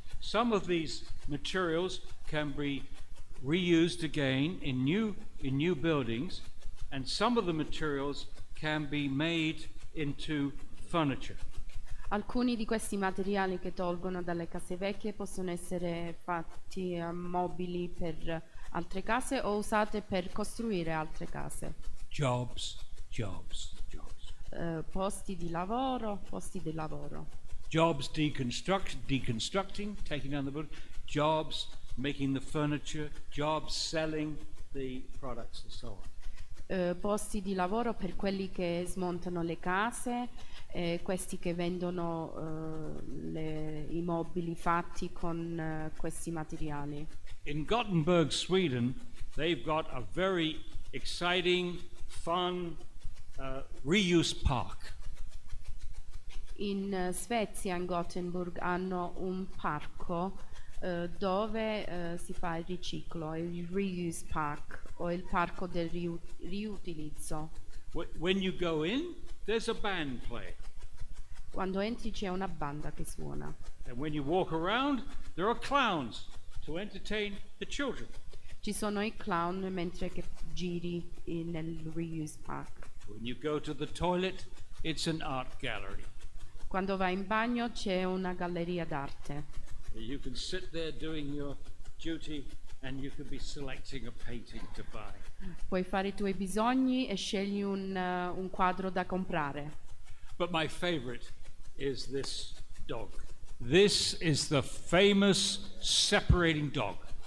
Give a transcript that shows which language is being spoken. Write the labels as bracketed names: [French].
[English] Some of these materials can be reused again in new buildings, and some of the materials can be made into furniture. [Italian] Alcuni di questi materiali che tolgono dalle case vecchie possono essere fatti mobili per altre case o usate per costruire altre case. [English] Jobs, jobs, jobs. [Italian] Posti di lavoro. [English] Jobs deconstructing, taking down the building. Jobs making the furniture. Jobs selling the products and so on. [Italian] Posti di lavoro per quelli che smontano le case, questi che vendono i mobili fatti con questi materiali. [English] In Gothenburg, Sweden, they've got a very exciting, fun reuse park. [Italian] In Svezia, in Gothenburg, hanno un parco dove si fa il riciclo, il reuse park o il parco del riutilizzo. [English] When you go in, there's a band playing. [Italian] Quando entri c'è una banda che suona. [English] And when you walk around, there are clowns to entertain the children. [Italian] Ci sono i clown mentre che giri nel reuse park. [English] When you go to the toilet, it's an art gallery. [Italian] Quando vai in bagno c'è una galleria d'arte. [English] You can sit there doing your duty and you could be selecting a painting to buy. [Italian] Puoi fare i tuoi bisogni e scegli un quadro da comprare. [English] But my favorite is this dog. This is the famous separating dog.